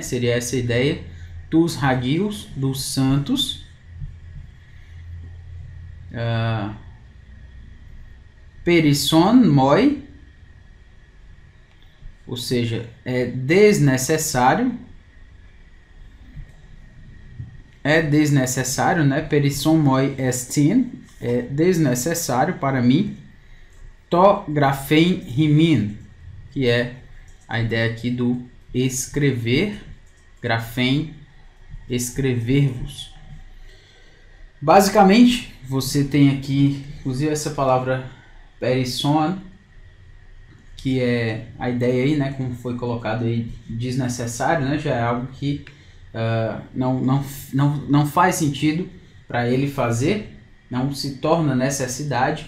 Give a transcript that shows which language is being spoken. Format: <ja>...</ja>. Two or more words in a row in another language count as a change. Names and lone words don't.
<pt>Seria essa ideia,</pt> <el>τοῖς ἁγίοις,</el> <pt>dos santos,</pt> <el>περισσόν μοι,</el> <pt>ou seja, é desnecessário, né?</pt> <el>περισσόν μοί ἐστιν,</el> <pt>é desnecessário para mim,</pt> <el>τὸ γράφειν ὑμῖν,</el> <pt>que é a ideia aqui do escrever, graphein, escrever-vos. Basicamente, você tem aqui, inclusive essa palavra perison, que é a ideia aí, né, como foi colocado aí, desnecessário, né, já é algo que não faz sentido para ele fazer, não se torna necessidade.</pt>